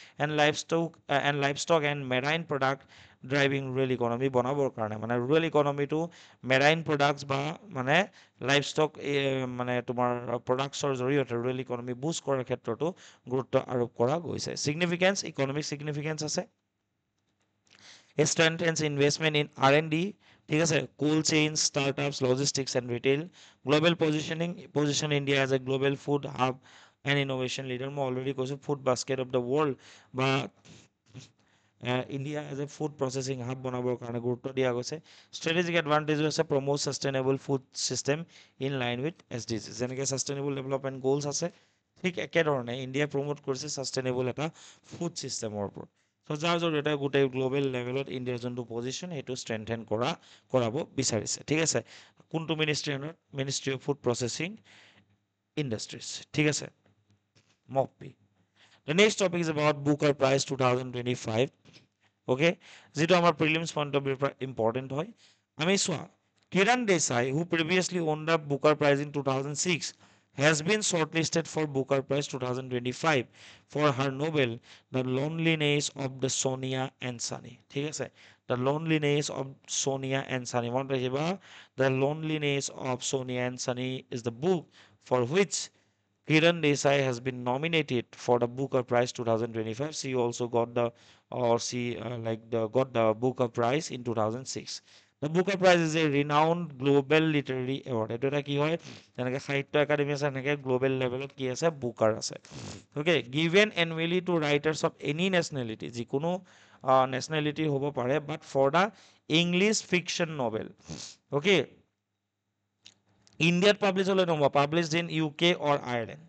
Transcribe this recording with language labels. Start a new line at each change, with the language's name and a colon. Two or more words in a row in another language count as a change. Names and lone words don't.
English: and livestock and marine product driving rural economy
Assamese: বনাবৰ কাৰণে মানে
English: rural economy marine products
Assamese: বা মানে লাইভষ্টক মানে তোমাৰ প্ৰডাক্টছৰ জৰিয়তে
English: rural economy boost
Assamese: কৰাৰ ক্ষেত্ৰতো গুৰুত্ব আৰোপ কৰা গৈছে
English: significance economic significance আছে strengthens investment in R&D,
Assamese: ঠিক আছে,
English: cold chains, startups, logistics and retail, global position India as a global food hub and innovation leader. মই already কৈছো food basket of the world বা India as a food processing hub
Assamese: বনাবৰ কাৰণে গুৰুত্ব দিয়া গৈছে।
English: strategic advantage হৈছে promote sustainable food system in line with SDGs, যেনেকৈ sustainable development goals
Assamese: আছে ঠিক একেধৰণে ইণ্ডিয়াই প্ৰমোট কৰিছে ছাষ্টেইনেবল এটা ফুড ছিষ্টেমৰ ওপৰত। চ' যাৰ জৰিয়তে গোটেই
English: global level
Assamese: ইণ্ডিয়াৰ যোনটো পজিশ্যন সেইটো ষ্ট্ৰেংথেন কৰাব বিচাৰিছে, ঠিক আছে। কোনটো মিনিষ্ট্ৰী আণ্ডাৰত?
English: Ministry of Food Processing Industries,
Assamese: ঠিক আছে। মকপি।
English: The next topic is about Booker Prize 2025.
Assamese: Okay, যিটো আমাৰ
English: prelims point of view
Assamese: পৰা ইম্পৰ্টেণ্ট হয়। আমি চোৱা,
English: কিৰণ দেশাই who previously won the Booker Prize in 2006 has been shortlisted for Booker Prize 2025 for her novel The Loneliness of the Sonia and Sunny,
Assamese: ঠিক আছে।
English: The Loneliness of Sonia and Sunny,
Assamese: মনত ৰাখিবা,
English: The Loneliness of Sonia and Sunny is the book for which Kiran Desai has been nominated for the Booker Prize 2025. She also got the got the Booker Prize in 2006. The Booker Prize is a renowned global literary award.
Assamese: এইটো এটা কি হয়, যেনেকৈ সাহিত্য একাডেমি আছে এনেকৈ
English: global level
Assamese: কি আছে, বুকাৰ আছে।
English: okay, given annually to writers of any nationality,
Assamese: যিকোনো নেশ্যনেলিটি হ'ব পাৰে,
English: but for the English fiction novel. অ'কে,
Assamese: ইণ্ডিয়াত পাব্লিছ হ'লে নহ'ব,
English: published in UK or Ireland.